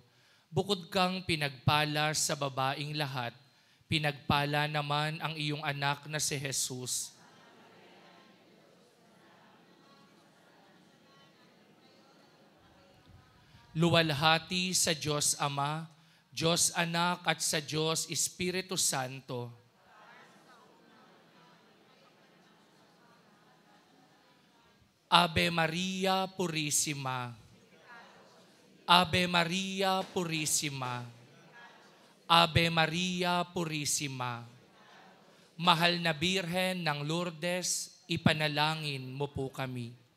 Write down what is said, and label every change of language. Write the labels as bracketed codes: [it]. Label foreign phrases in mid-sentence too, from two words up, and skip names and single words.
[tl] Bukod kang pinagpala sa babaing lahat, pinagpala naman ang iyong anak na si Jesus. Luwalhati sa Diyos Ama, Diyos Anak at sa Diyos Espiritu Santo. [la] Ave Maria Purissima. Ave Maria Purissima. Ave Maria Purissima. [tl] Mahal na Birhen ng Lourdes, ipanalangin mo po kami.